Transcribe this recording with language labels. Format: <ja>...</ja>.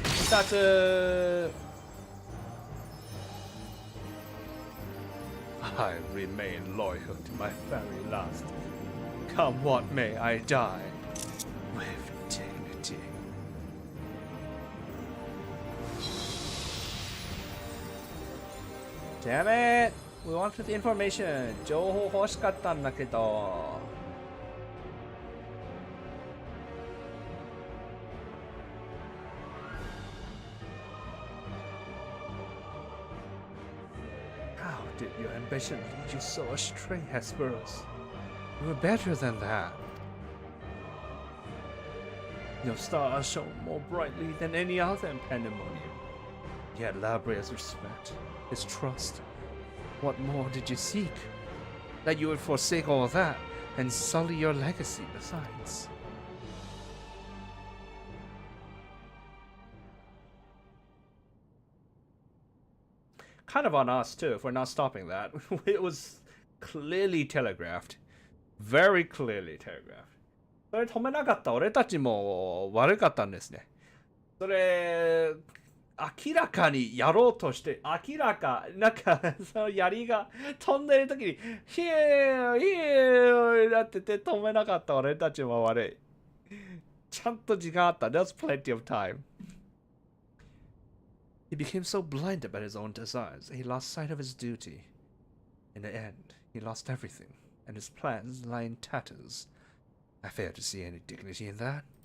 <en>That's I remain loyal to my very last. Come what may, I die with dignity. Damn it! We wanted the information.</en> <ja>情報欲しかったんだけど。</ja> <en>How did your ambition lead you so astray, Asphodelos? You were better than that. Your star shone more brightly than any other in Pandaemonium. You had Labria's respect, his trust. What more did you seek? That you would forsake all that and sully your legacy besides. Kind of on us too if we're not stopping that. It was clearly telegraphed. Very clearly telegraphed.</en> <ja>それ止めなかった俺たちも悪かったんですね。それ明らかにやろうとして明らかなんかその槍が飛んでる時にヒーヒーなってて止めなかった俺たちも悪い。ちゃんと時間あった。</ja> <en>There's plenty of time. He became so blinded by his own desires that he lost sight of his duty. In the end, he lost everything, and his plans lie in tatters. I fail to see any dignity in that.</en>